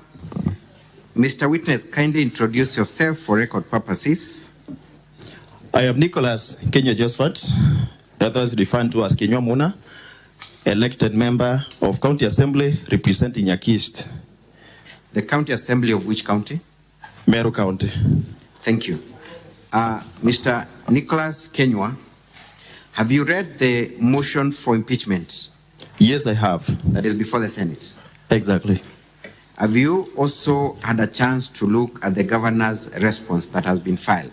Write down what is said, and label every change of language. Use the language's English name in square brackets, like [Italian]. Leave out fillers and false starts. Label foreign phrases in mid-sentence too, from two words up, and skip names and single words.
[English] Mr. Witness, kindly introduce yourself for record purposes. I am Nicholas Kenywa Josephat, others referred to as Kenywa Muna, elected member of County Assembly representing Nyaki East. The County Assembly of which county? Meru County. Thank you. Mr. Nicholas Kenywa, have you read the motion for impeachment? Yes, I have. That is before the Senate? Exactly. Have you also had a chance to look at the Governor's response that has been filed?